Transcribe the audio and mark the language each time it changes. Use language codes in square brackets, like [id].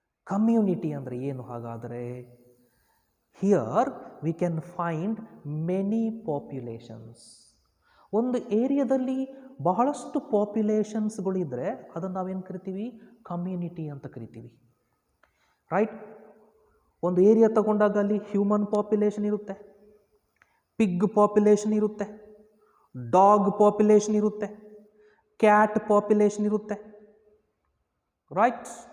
[kn] Community andre ಏನು ಹಾಗಾದರೆ? [en] Here we can find many populations. [kn] ಒಂದು ಏರಿಯಾದಲ್ಲಿ ಬಹಳಷ್ಟು ಪಾಪ್ಯುಲೇಷನ್ಸ್ಗಳಿದ್ರೆ ಅದನ್ನು ನಾವೇನು ಕರಿತೀವಿ? ಕಮ್ಯುನಿಟಿ ಅಂತ ಕರಿತೀವಿ. ರೈಟ್? ಒಂದು ಏರಿಯಾ ತಗೊಂಡಾಗ ಅಲ್ಲಿ ಹ್ಯೂಮನ್ ಪಾಪ್ಯುಲೇಷನ್ ಇರುತ್ತೆ, ಪಿಗ್ ಪಾಪ್ಯುಲೇಷನ್ ಇರುತ್ತೆ, ಡಾಗ್ ಪಾಪ್ಯುಲೇಷನ್ ಇರುತ್ತೆ, ಕ್ಯಾಟ್ ಪಾಪ್ಯುಲೇಷನ್ ಇರುತ್ತೆ. ರೈಟ್?